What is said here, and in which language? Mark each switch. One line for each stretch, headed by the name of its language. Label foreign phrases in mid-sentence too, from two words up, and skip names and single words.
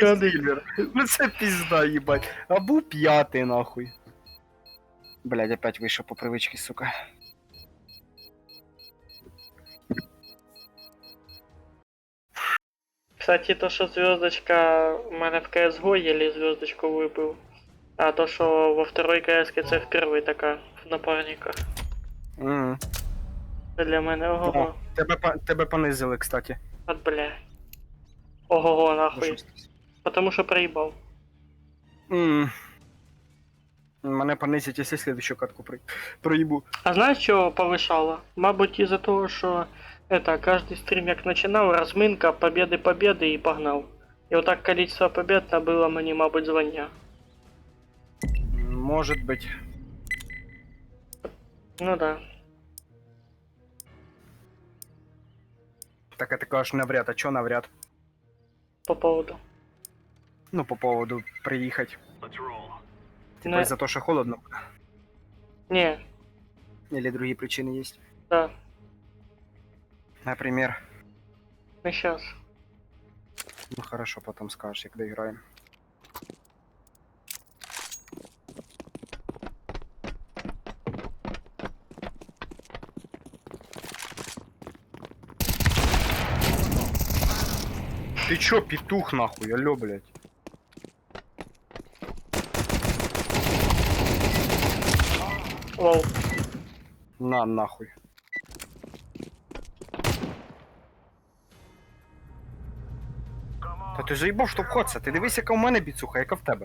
Ukrainian: другий стілер. Ну це пізда, їбать. А був п'ятий, нахуй. Блядь, опять вийшов по привичці, сука. Кстати, то, що звездочка у мене в CSGO еле звездочку вибив.
Russian: А то, що во второй CS це впервые така в напарниках. Угу.
Ukrainian: Це для мене ого-го.
Russian: Тебе понизили, кстати.
Ukrainian: От бля. Ого-го, Ну, нахуй. щось. Потому що проїбав. Мене понизять, якщо слідущу катку проїбу. А знаєш, що повишало? Мабуть, із-за того, що каждый стрім як починав, розминка, победы і погнав. І отак количество побед набило мені, мабуть, звання.
Russian: Может быть. Ну да.
Ukrainian: Так, а ти кажеш навряд, а чо навряд?
Russian: По поводу. Ну, по поводу приїхати. Типа Не. из-за того, що холодно. Не, Или другие причины есть. да, Например. не щас. Ну хорошо, потом скажешь, як доиграем. Ты чё, петух нахуй, алё, блядь? Лол. На нахуй.
Ukrainian: Та ти заїбав штовхатися, ти дивись, яка в мене біцуха, яка в тебе.